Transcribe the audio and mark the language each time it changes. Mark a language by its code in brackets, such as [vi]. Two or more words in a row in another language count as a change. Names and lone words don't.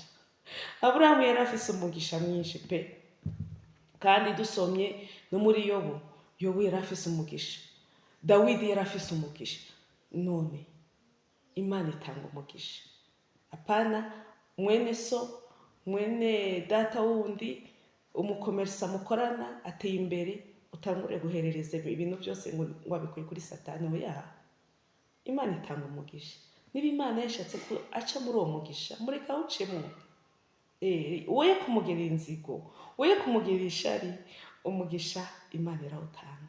[rn] Aburahamu yari afise umugisha mwinshi pe. Kandi dusomye no muri Yobu, Yobu yari afise umugisha. Dawidi yari afise umugisha. None Imana itanga umugisha. Apana mwene so, mwene data wundi, umukomerisa mukorana ateye imbere, utangure guherereza ibintu byose ngo wabikuye kuri Satani. Oya, Imana itanga umugisha. Niba Imana yashatse ko aca muri uwo mugisha, mureka awucemo. Woye kumugirira inzigo, woye kumugirira ishari, umugisha Imana irawutanga.